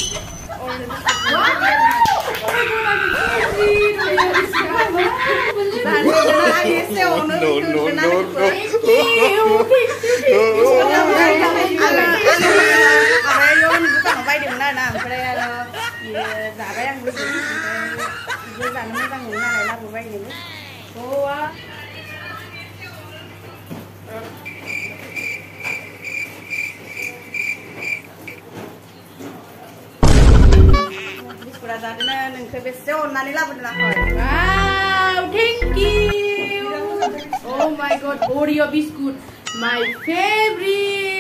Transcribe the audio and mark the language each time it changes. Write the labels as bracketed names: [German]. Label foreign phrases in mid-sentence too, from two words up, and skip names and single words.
[Bodo] बायदोंमोन आरोना ओमफ्राय आरो जाबाय आं बिदिनो जानो मोजां मोनो नालाय लाबोबाय बिस्कुटा जादोंनो नोंखौ बेसे अननानै लाबोदों आं। [English] Wow, thank you. Oh my god, Oreo biscuit, my favorite.